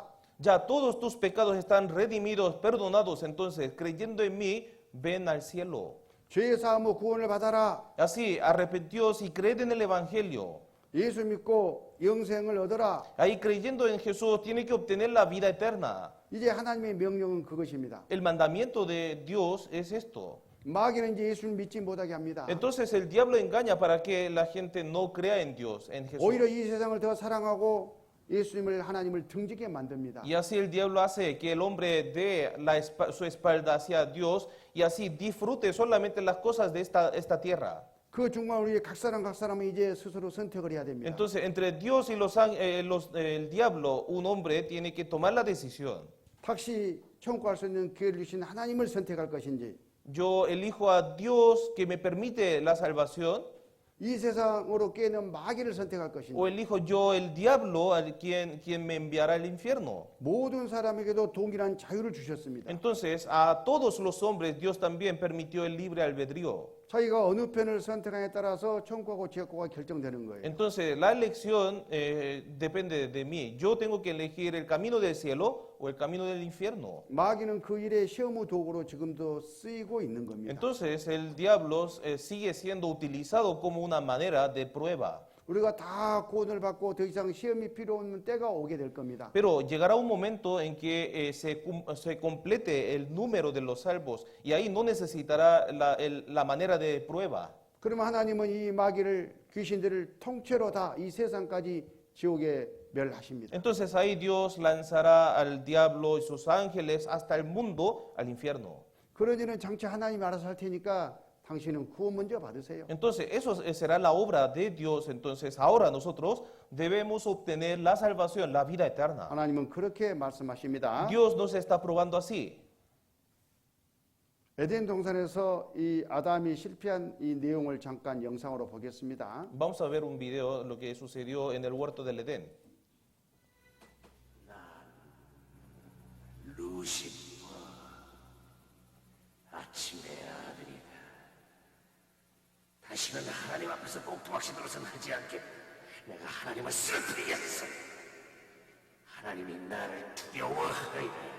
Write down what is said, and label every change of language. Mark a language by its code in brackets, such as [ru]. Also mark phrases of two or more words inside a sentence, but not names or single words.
[es] Ya todos tus pecados están redimidos, perdonados, entonces creyendo en mí, ven al cielo. [ko] 죄의 사함의 구원을 받아라. [es] Así, arrepentíos y creed en el Evangelio. [ko] 예수 믿고 영생을 얻어라. [es] Ahí creyendo en Jesús tiene que obtener la vida eterna. [ko] 이제 하나님의 명령은 그것입니다. [es] El mandamiento de Dios es esto. [ko] 마귀는 이제 예수를 믿지 못하게 합니다. [es] Entonces el diablo engaña para que la gente no crea en Dios, en Jesús. [ko] 오히려 이 세상을 더 사랑하고 예수님을 하나님을 등지게 만듭니다. [es] Y así el diablo hace que el hombre dé su espalda hacia Dios y así disfrute solamente las cosas de esta tierra. [ko] 그 중간 우리 각 사람은 이제 스스로 선택을 해야 됩니다. [es] Entonces entre Dios y el diablo, un hombre tiene que tomar la decisión. [ko] 다시 천국 갈 수 있는 기회를 주신 하나님을 선택할 것인지 [es] Yo elijo a Dios que me permite la salvación [ko] 이 세상으로 깨는 마귀를 선택할 것인지 [es] o elijo yo el diablo quien me enviará al infierno. [ko] 모든 사람에게도 동일한 자유를 주셨습니다. [es] Entonces a todos los hombres Dios también permitió el libre albedrío. [ko] 자기가 어느 편을 선택하냐에 따라서 천국하고 지옥하고가 결정되는 거예요. [es] Entonces la elección depende de mí. Yo tengo que elegir el camino del cielo o el camino del infierno. [ko] 마귀는 그 일의 시험의 도구로 지금도 쓰이고 있는 겁니다. [es] Entonces el diablo sigue siendo utilizado como una manera de prueba. [ko] 우리가 다 구원을 받고 더 이상 시험이 필요 없는 때가 오게 될 겁니다. [es] Pero llegará un momento en que se complete el número de los salvos y ahí no necesitará la manera de prueba. [ko] 그러면 하나님은 이 마귀를 귀신들을 통째로 다 이 세상까지 지옥에 멸하십니다. [es] Entonces ahí Dios lanzará al diablo y sus ángeles hasta el mundo, al infierno. [ko] 그러지는 장차 하나님이 알아서 할 테니까 당신은 구원 먼저 받으세요. [es] Entonces eso será la obra de Dios. Entonces ahora nosotros debemos obtener la salvación, la vida eterna. [ko] 하나님은 그렇게 말씀하십니다. [es] Dios nos está probando así. [ko] 에덴 동산에서 이 아담이 실패한 이 내용을 잠깐 영상으로 보겠습니다. [es] Vamos a ver un video de lo que sucedió en el huerto del Edén. [ko] 루시퍼, 아침의 아들이다. 다시는 하나님 앞에서 꼭두박시 노릇은 하지 않게 내가 하나님을 쓰러뜨리겠어. 하나님이 나를 두려워하리라.